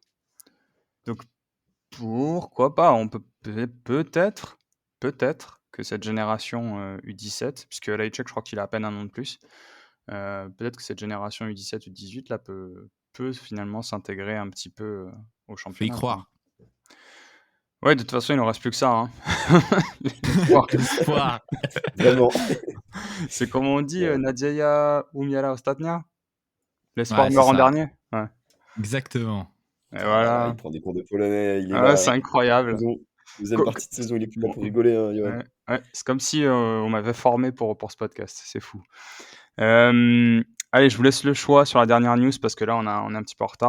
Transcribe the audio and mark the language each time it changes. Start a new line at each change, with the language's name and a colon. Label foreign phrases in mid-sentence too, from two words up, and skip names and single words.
French: Donc pourquoi pas, on peut peut-être que cette génération U17, puisque Lajcek je crois qu'il a à peine un an de plus, peut-être que cette génération U17, U18 là peut finalement s'intégrer un petit peu au Faut y championnat, quoi. croire. Ouais, de toute façon, il ne reste plus que ça, hein. L'espoir. Vraiment. C'est comme on dit, Ouais.
Polish: Nadzieja umiera ostatnia.
French: L'espoir Ouais, c'est meurt en ça. dernier. Ouais. Exactement. Et Ah là là, voilà. il prend des cours de polonais, il est Ah ouais, là. c'est incroyable. Deuxième Co- partie de saison, il est plus là pour rigoler, hein, Johan. Ouais, ouais. C'est comme si on m'avait formé pour ce podcast. C'est fou. Allez, je vous laisse le choix sur la dernière news parce que là, on est un petit peu en retard.